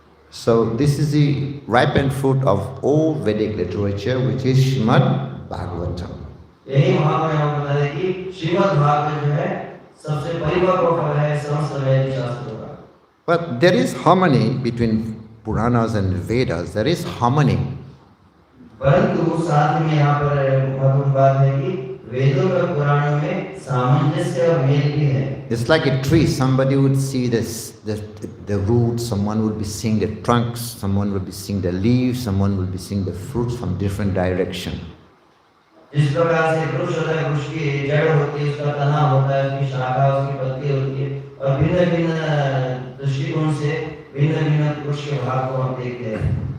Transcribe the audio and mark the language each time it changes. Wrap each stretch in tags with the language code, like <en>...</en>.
<en>So this is the ripened fruit of all Vedic literature, which is Srimad Bhagavatam.</en> <hi>यही महाप्रभु बता रहे कि श्रीमद् भागवत जो है सबसे परिपक्व फल है समस्त वैदिक शास्त्रों का।</hi> <en>But there is harmony between Puranas and Vedas. There is harmony.</en> <hi>परंतु साथ में यहाँ पर महत्वपूर्ण बात है कि वेदों और पुराणों में सामंजस्य और मेल भी है।</hi> <en>It's like a tree. Somebody would see the roots, someone would be seeing the trunks, someone would be seeing the leaves, someone would be seeing the fruits from different direction.</en> <hi>जिस प्रकार से वृक्ष होता है, वृक्ष की जड़ होती है, उसका तना होता है, उसकी शाखा, उसकी पत्ती होती है, और भिन्न भिन्न दृष्टिकोण से भिन्न भिन्न वृक्ष के भाग को हम देखते हैं।</hi>